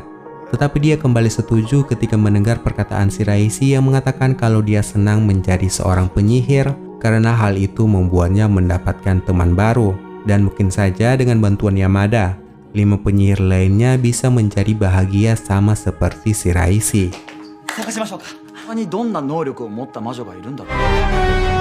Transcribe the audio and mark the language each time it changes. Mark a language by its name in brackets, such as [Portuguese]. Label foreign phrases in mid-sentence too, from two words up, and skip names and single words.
[Indonesian] Tetapi dia kembali setuju ketika mendengar perkataan Shiraishi yang mengatakan kalau dia senang menjadi seorang penyihir karena hal itu membuatnya mendapatkan teman baru. Dan mungkin saja dengan bantuan Yamada, 5 penyihir lainnya bisa menjadi bahagia sama seperti Shiraishi. [Japanese] 探しましょうか。他にどんな能力を持った魔女がいるんだろう。